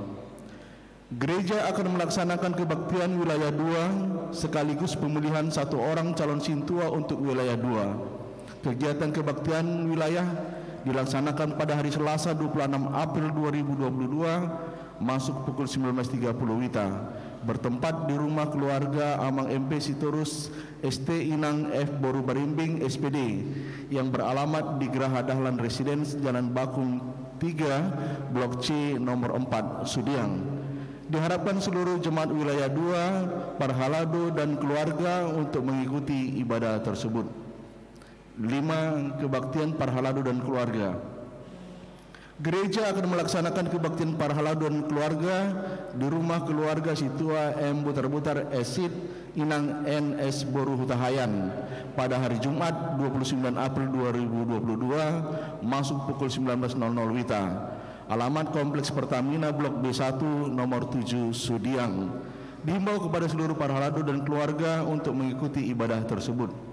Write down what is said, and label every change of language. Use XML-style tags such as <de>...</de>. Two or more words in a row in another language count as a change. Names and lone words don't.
<id>Gereja akan melaksanakan kebaktian wilayah 2 sekaligus pemilihan 1 orang calon sintua untuk wilayah 2. Kegiatan kebaktian wilayah dilaksanakan pada hari Selasa 26 April 2022 masuk pukul 19.30 WITA, bertempat di rumah keluarga Amang MP Sitorus ST Inang F Boru Barimbing SPD yang beralamat di Geraha Dahlan Residence Jalan Bakung 3 Blok C nomor 4 Sudiang. Diharapkan seluruh jemaat wilayah 2, Parhalado dan keluarga untuk mengikuti ibadah tersebut. 5. Kebaktian Parhalado dan keluarga. Gereja akan melaksanakan kebaktian Parhalado dan keluarga di rumah keluarga Situa M Butar-Butar Esid Inang NS Boru Hutahayan pada hari Jumat 29 April 2022 masuk pukul 19.00 WITA. Alamat Kompleks Pertamina Blok B1 nomor 7 Sudiang. Dihimbau kepada seluruh Parhalado dan keluarga untuk mengikuti ibadah tersebut.</id>